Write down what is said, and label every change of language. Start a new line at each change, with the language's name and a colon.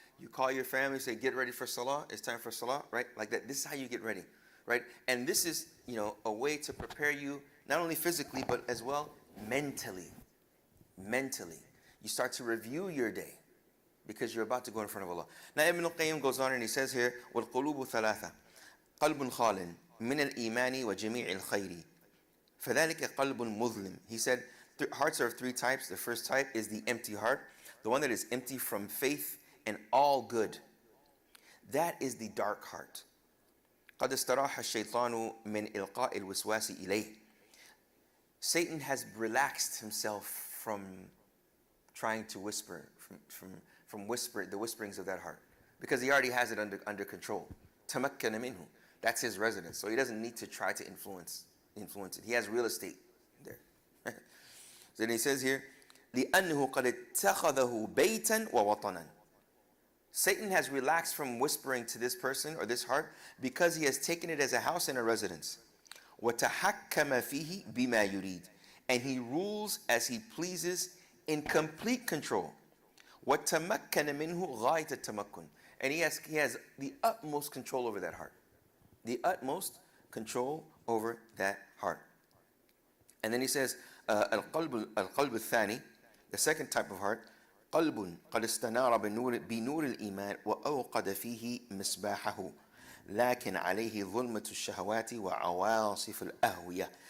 English: You call your family, say, get ready for salah. It's time for salah, right? Like that. This is how you get ready. Right? And this is, you know, a way to prepare you, not only physically, but as well mentally. Mentally. You start to review your day because you're about to go in front of Allah. Now, Ibn al-Qayyim goes on and he says here,
Arabic: وَالْقُلُوبُ ثَلَاثَةً قَلْبٌ خَالٍ مِنَ الْإِيمَانِ وَجَمِيعِ الْخَيْرِ فَذَلِكَ قَلْبٌ مُظْلِمٌ.
English: He said, hearts are of three types. The first type is the empty heart, the one that is empty from faith and all good. That is the dark heart.
Arabic: قد استراح الشيطان من إلقاء الوسواس إليه.
English: Satan has relaxed himself from trying to whisper, from the whisperings of that heart, because he already has it under control.
Arabic: تمكن منه.
English: That's his residence, so he doesn't need to try to influence it. He has real estate there. So then he says here,
Arabic: لأنه قد اتخذه بيتا ووطنا.
English: Satan has relaxed from whispering to this person or this heart because he has taken it as a house and a residence.
Arabic: وَتَحَكَّمَ فِيهِ بِمَا يُرِيدُ.
English: And he rules as he pleases in complete control.
Arabic: وَتَمَكَّنَ مِنْهُ غَايَةَ التَّمَكُّنِ.
English: And he has the utmost control over that heart. The utmost control over that heart. And then he says,
Arabic: القلب الثاني,
English: the second type of heart,
Arabic: قلب قد استنار بنور الإيمان وأوقد فيه مصباحه لكن عليه ظلمة الشهوات وعواصف الأهوية.